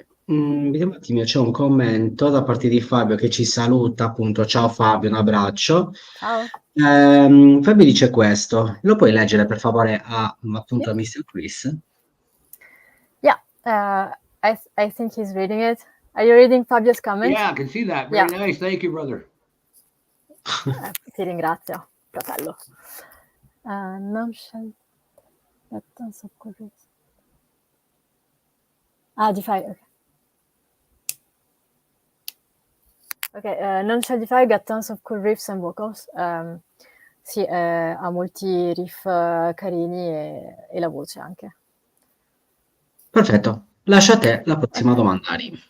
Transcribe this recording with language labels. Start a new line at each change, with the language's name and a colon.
Italian: Vediamo un attimo, c'è un commento da parte di Fabio che ci saluta, appunto, ciao Fabio, un abbraccio. Ciao. Fabio dice questo, lo puoi leggere per favore appunto a Mr. Chris?
English: Yeah, I think he's reading it. Are you reading Fabio's comment? Yeah, I can see that. Very nice. Thank you, brother.
Italian: Ti ringrazio, fratello. Non shall tons of chords. Defy, ok. Ok, Non Shall Defy got tons of cool riffs and vocals. Sì, ha molti riff carini e la voce anche. Perfetto, lascia a te la prossima domanda, Ari.